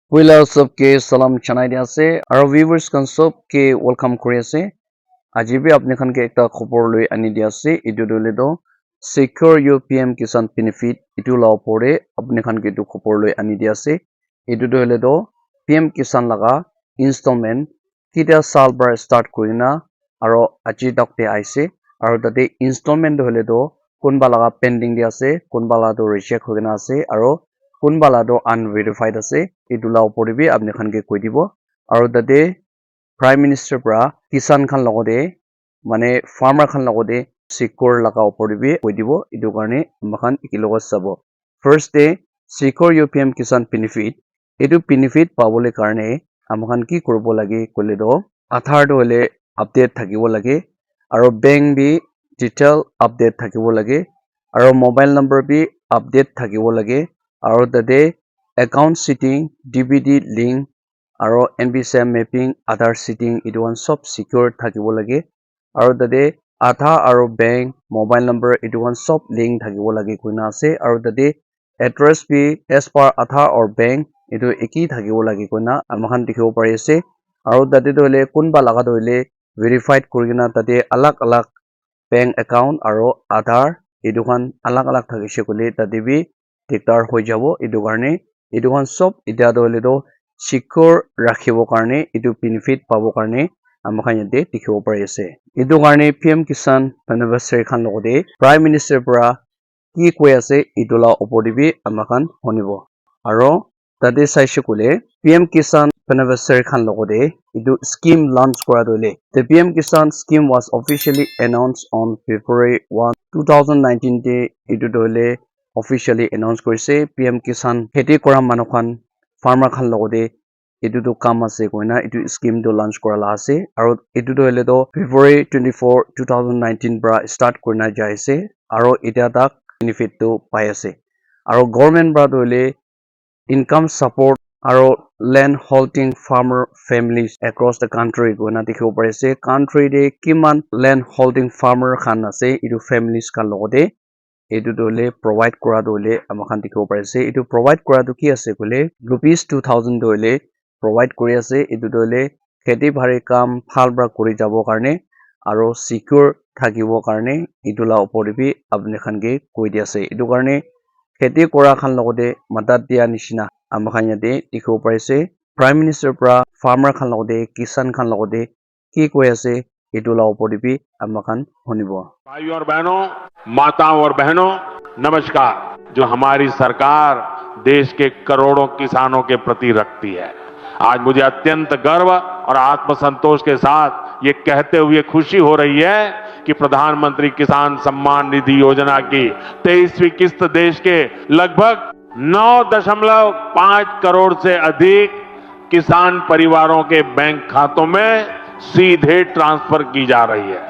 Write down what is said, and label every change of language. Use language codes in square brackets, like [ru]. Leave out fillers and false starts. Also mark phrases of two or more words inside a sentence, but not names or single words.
[nag] Wila सबके salam chanai dia ase aro viewers kan sob ke welcome kuri ase aji bi apni khan ke ekta khobor loi ani dia ase etu dole do secure UPM kisan benefit etu la opor de apni khan ke etu khobor loi ani dia ase etu dole do PM kisan laga installment kida sal bar start kurina aro aji dak te aise aro tate installment dole do kunba laga pending dia ase kunba la do reject hoina ase aro kunba la do unverified ase etu la opor de bi apni khan ke koi dibo aro tate [en] prime minister [nag] pra kisan khan logode mane farmer khan logode secure laga opor de bi koi dibo etu karne makhan ekilogot sabo [en] first day [nag] secure UPM kisan benefit etu benefit pabole karne amakhan ki koribo lage kole do aadhaar do hole update thakibo lage aro bank bi detail update thakibo lage aro [en] mobile number [nag] bi update thakibo lage aro tate [en] account setting DBD link [nag] aro [en] NBCM mapping Aadhaar setting [nag] etu one sob secure thakibo lage aro tate Aadhaar aro [en] bank mobile number [nag] etu one sob link thakibo lage koina ase aro tate address bi [en] as per Aadhaar or bank [nag] etu eki thakibo lage koina amakhan dikhibo pari ase aro tate to hole kunba laga to hole verified kurina tate alag alag [en] bank account [nag] aro Aadhaar etu khan alag alag thakise kole tate bi diktar hoi jabo etu karne etu khan sob etia to hole to secure rakhibo karne etu benefit pabo karne amakhan yate dikhibo pari ase etu karne PM kisan beneficiary khan logode [en] prime minister [nag] pra ki koi ase etu la opor de bi amakhan honibo aro tate saise kole PM kisan beneficiary khan logode etu scheme launch kora dole [en] the PM kisan scheme was officially announced on February 1 2019 day [nag] etu dole [en] officially announce [nag] korise PM kisan kheti kora manu khan farmer khan logode etu to kam ase koina etu scheme to launch kora la ase aro etu to hole to February 24 2019 bra start kurina jai ase aro etia tak benefit to pai ase aro government bra to hole [en] income support [nag] aro [en] land holding farmer families across the country [nag] koina dikhibo pare ase country de kiman [en] land holding farmer [nag] khan ase etu families khan logode etu dole provide kora dole amakhan dikhibo pare ase etu provide kora to ki ase kole rupees 2000 dole provide kori ase etu dole kheti bhari kam phal bra kori jabo karne aro secure thakibo karne etu la opor de bi apni khan ke koi di ase etu karne kheti kora khan logode madad dia nishina amakhan yate dikhibo pare ase [en] prime minister [nag] pra farmer khan logode kisan khan logode ki koi ase etu la opor de bi amakhan honibo [hi] भाइयों और बहनों, माताओं और बहनों, नमस्कार। जो हमारी सरकार देश के करोड़ों किसानों के प्रति रखती है, आज मुझे अत्यंत गर्व और आत्मसंतोष के साथ ये कहते हुए खुशी हो रही है कि प्रधानमंत्री किसान सम्मान निधि योजना की 23वीं किस्त देश के लगभग 9.5 करोड़ से अधिक किसान परिवारों के बैंक खातों में सीधे ट्रांसफर की जा रही है।